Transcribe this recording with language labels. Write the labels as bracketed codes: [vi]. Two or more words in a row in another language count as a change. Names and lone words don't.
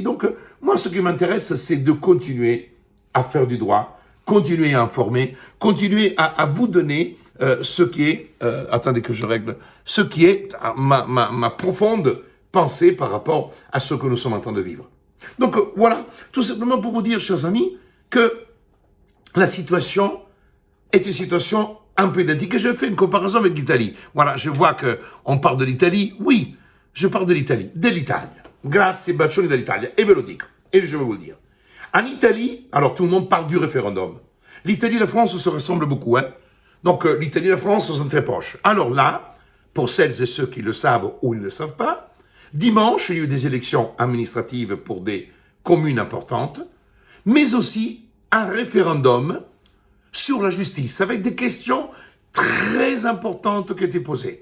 [fr] Donc, moi, ce qui m'intéresse, c'est de continuer à faire du droit, continuer à informer, continuer à vous donner ce qui est, attendez que je règle, ce qui est ma profonde pensée par rapport à ce que nous sommes en train de vivre. Donc voilà, tout simplement pour vous dire, chers amis, que la situation est une situation un peu identique. Et je fais une comparaison avec l'Italie. Voilà, je vois qu'on parle de l'Italie. Oui, je parle de l'Italie. [it] Grazie, bacioni dell'Italia. Et ve lo dico. [fr] Et je vais vous le dire. En Italie, alors tout le monde parle du référendum. L'Italie et la France se ressemblent beaucoup. Hein. Donc l'Italie et la France sont très proches. Alors là, pour celles et ceux qui le savent ou ils ne le savent pas, dimanche, il y a eu des élections administratives pour des communes importantes, mais aussi un référendum sur la justice, avec des questions très importantes qui étaient posées.